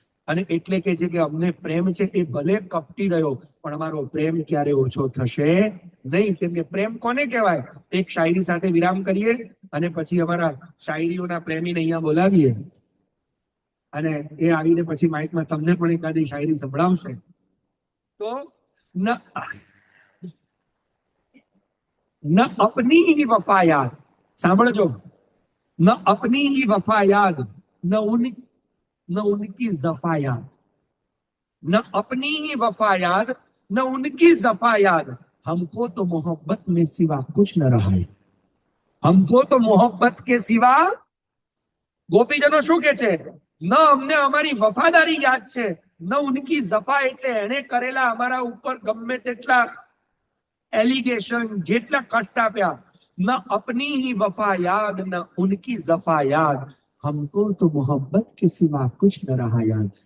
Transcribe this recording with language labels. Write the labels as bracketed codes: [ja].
[gu] અને એટલે કે છે કે અમને પ્રેમ છે એ ભલે કપટી રહ્યો પણ અમારો પ્રેમ ક્યારે ઓછો થશે નહીં. કેમ કે પ્રેમ કોને કહેવાય? એક શાયરી સાથે વિરામ કરીએ અને પછી અમારા શાયરીઓના પ્રેમીને અહીંયા બોલાવીએ અને એ આવીને પછી માઇકમાં તમને પણ એકાદી શાયરી સંભળાવશે. [hi] તો ન અપની ही वफा याद, [gu] સાંભળજો, [hi] न अपनी ही वफा याद, न उनकी जफा याद, न अपनी ही वफा याद, न उनकी जफा याद, हमको तो मोहब्बत में सिवा कुछ न रहा है, हमको तो मोहब्बत के सिवा. [gu] ગોપીજનો શું કે છે? ન અમને અમારી વફાદારી યાદ છે, ન [hi] ઉનકી જફા [gu] એટલે એને કરેલા અમારા ઉપર ગમે તેટલા एलिगेशन, જેટલા કષ્ટ આપ્યા. [hi] ન अपनी ही वफा याद, न उनकी जफा याद, हमको तो मोहब्बत के सिवा कुछ न रहा याद.